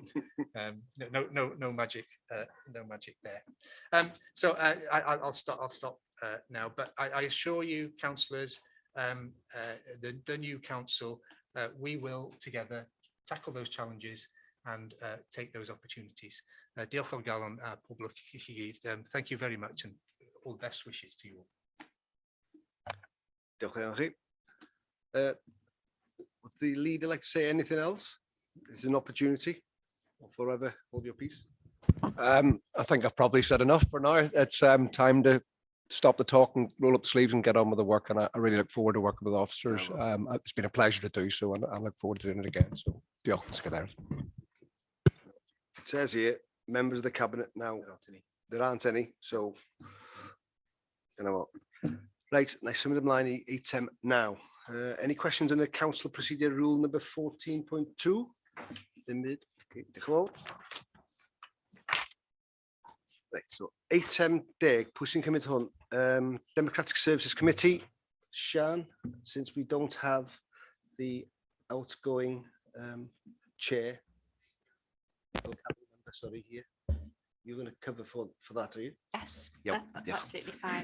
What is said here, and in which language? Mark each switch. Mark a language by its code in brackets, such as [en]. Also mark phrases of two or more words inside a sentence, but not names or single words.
[en] No magic, no magic there. So I'll stop now. But I assure you, councillors, the new council, we will together tackle those challenges and take those opportunities. [cy] Diolch o galon a poblwch I chi gyd. [en] Thank you very much, and all the best wishes to you all. [cy] Diolch yn fawr chi. [en] Would the leader like to say anything else? This is an opportunity, or forever hold your peace. I think I've probably said enough for now. It's time to stop the talk and roll up the sleeves and get on with the work. And I really look forward to working with officers. It's been a pleasure to do so, and I look forward to doing it again. So, diolch, let's get out. It says here, members of the cabinet now. There aren't any, so you know what. Right, nice to [cy] ymlaen I eitem [en] now. Any questions on the council procedure rule number 14.2? [cy] Dim byd. Okay, diolch yn fawr. Right, so eitem 10, pwy sy'n cymryd hwn? [en] Democratic Services Committee, Sian, since we don't have the outgoing chair, sorry, here. You're going to cover for that, are you? Yes, Yep. that's absolutely fine.